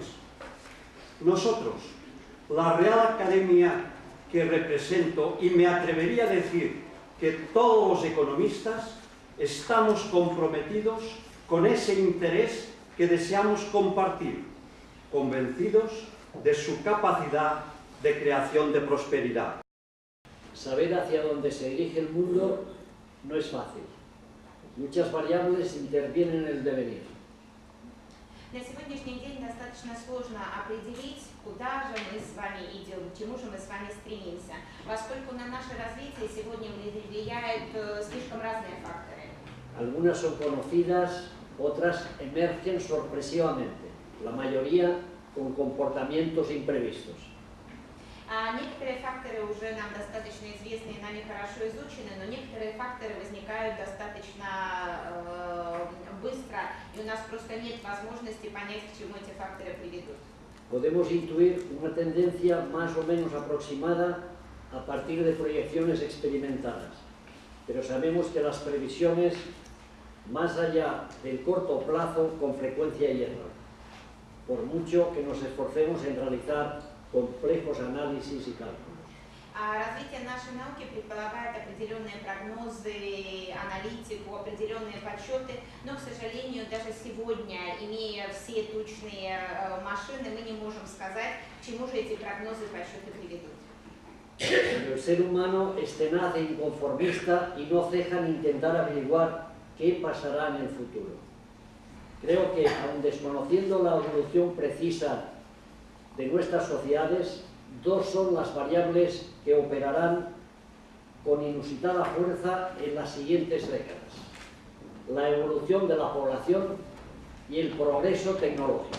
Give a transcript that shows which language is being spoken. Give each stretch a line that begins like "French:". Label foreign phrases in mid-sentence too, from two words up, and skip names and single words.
Spanish: Nosotros, la Real Academia que represento, y me atrevería a decir que todos los economistas, estamos comprometidos con ese interés que deseamos compartir, convencidos de su capacidad de creación de prosperidad. Saber hacia dónde se dirige el mundo no es fácil. Muchas variables intervienen en el devenir.
Russian: На сегодняшний день достаточно сложно определить, куда же мы с вами идем, к чему же мы с вами стремимся, поскольку на наше развитие сегодня влияют слишком разные факторы.
Spanish: Algunas son conocidas, otras emergen sorpresivamente, la mayoría con comportamientos imprevistos.
Russian: Некоторые факторы уже нам достаточно известны и нами хорошо изучены, но некоторые факторы возникают достаточно быстро, и у нас просто нет возможности понять, к чему эти факторы приведут.
Spanish: Podemos intuir una tendencia más o menos aproximada a partir de proyecciones experimentadas, pero sabemos que las previsiones, más allá del corto plazo, con frecuencia hierran, por mucho que nos esforcemos en realizar complejos análisis y cálculos.
Russian: Развитие нашей науки предполагает определенные прогнозы, аналитику, определенные подсчеты, но, к сожалению, даже сегодня, имея все точные машины, мы не можем сказать, к чему же эти прогнозы и подсчеты приведут.
Spanish: El ser humano es tenaz e inconformista y no ceja en intentar averiguar qué pasará en el futuro. Creo que, aun desconociendo la evolución precisa de nuestras sociedades, dos son las variables que operarán con inusitada fuerza en las siguientes décadas: la evolución de la población y el progreso tecnológico.